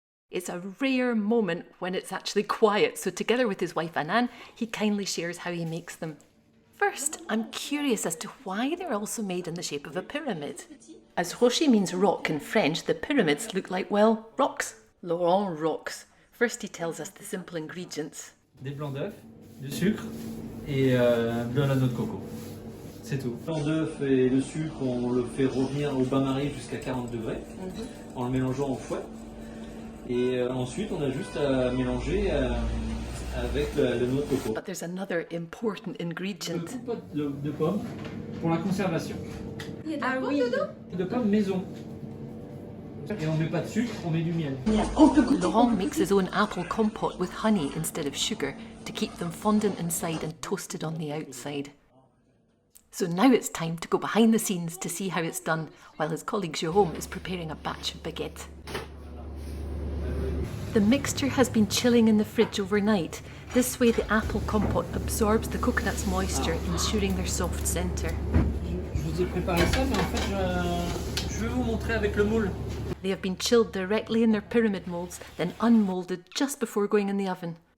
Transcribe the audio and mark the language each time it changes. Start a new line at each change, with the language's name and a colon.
English: It's a rare moment when it's actually quiet, so together with his wife Anan, he kindly shares how he makes them. First, I'm curious as to why they're also made in the shape of a pyramid. As rocher means rock in French, the pyramids look like, well, rocks. Laurent rocks. First he tells us the simple ingredients.
French: Des blancs d'œufs, du sucre et de la noix de coco. C'est tout. Le blanc d'œuf et le sucre, on le fait revenir au bain-marie jusqu'à 40 degrés en le mélangeant au fouet. Et ensuite, on a juste à mélanger avec la noix de coco.
English: But there's another important ingredient.
French: Le compote de pommes pour la conservation. Il y a de la pomme dedans? De pommes maison. Et on met pas de sucre, on met du miel.
English: Laurent makes his own apple compote with honey instead of sugar to keep them fondant inside and toasted on the outside. So now it's time to go behind the scenes to see how it's done while his colleague Jérôme is preparing a batch of baguette. The mixture has been chilling in the fridge overnight. This way the apple compote absorbs the coconut's moisture, ensuring their soft centre.
French: Je vous ai préparé ça, mais en fait, je vais vous montrer avec le moule.
English: They have been chilled directly in their pyramid moulds, then unmoulded just before going in the oven.